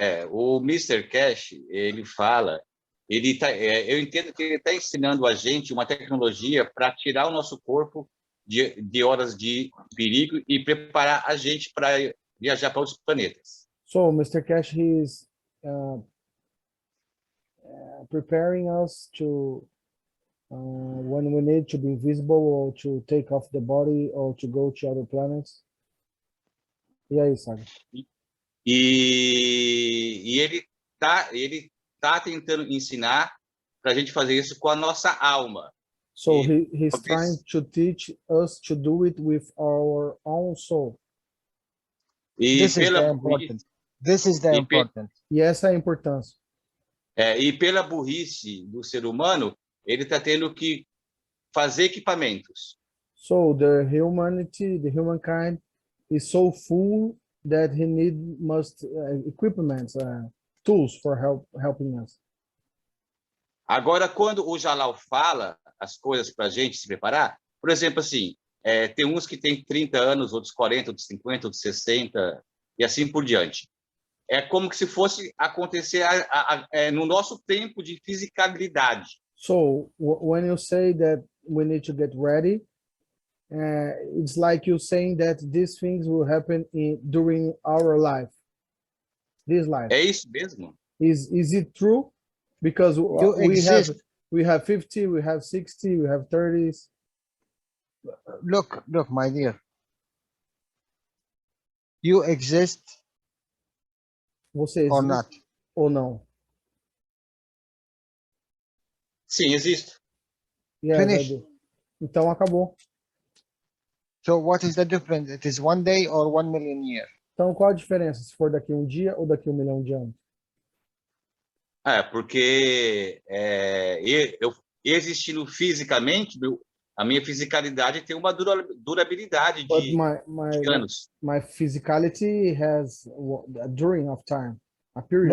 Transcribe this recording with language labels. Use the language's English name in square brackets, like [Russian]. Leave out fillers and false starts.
[Portuguese] o Mr. Cash, ele fala, eu entendo que ele está ensinando a gente uma tecnologia para tirar o nosso corpo de horas de perigo e preparar a gente para viajar para outros planetas. [English] So, Mr. Cash, he's preparing us to when we need to be visible or to take off the body or to go to other planets. [Portuguese] E aí, Saga? E ele tá tentando ensinar para a gente fazer isso com a nossa alma. [English] So he's trying to teach us to do it with our own soul. This is the important. This is the important. [Portuguese] E essa é a importância. E pela burrice do ser humano, ele está tendo que fazer equipamentos. [English] So the humankind is so full that he must equipment, tools for helping us. [Portuguese] Agora, quando o Jalal fala as coisas para a gente se preparar, por exemplo, assim, tem uns que têm 30 anos, outros 40, outros 50, outros 60, e assim por diante. É como que se fosse acontecer no nosso tempo de fisicalidade. [English] So when you say that we need to get ready, it's like you saying that these things will happen during our life. This life. [Portuguese] É isso mesmo? [English] Is it true? Because we have 50, we have 60, we have 30s. Look, my dear. You exist [Portuguese] Você existe [English] or not? [Portuguese] Ou não? Sim, existo. [English] Yes, Finish. [Portuguese] Então acabou. [English] So what is the difference? It is 1 day or 1 million years? [Portuguese] Então qual a diferença se for daqui um dia ou daqui 1 milhão de anos? Porque eu existindo fisicamente, a minha fisicalidade tem uma durabilidade de anos. [English] My physicality has a during of time, a period.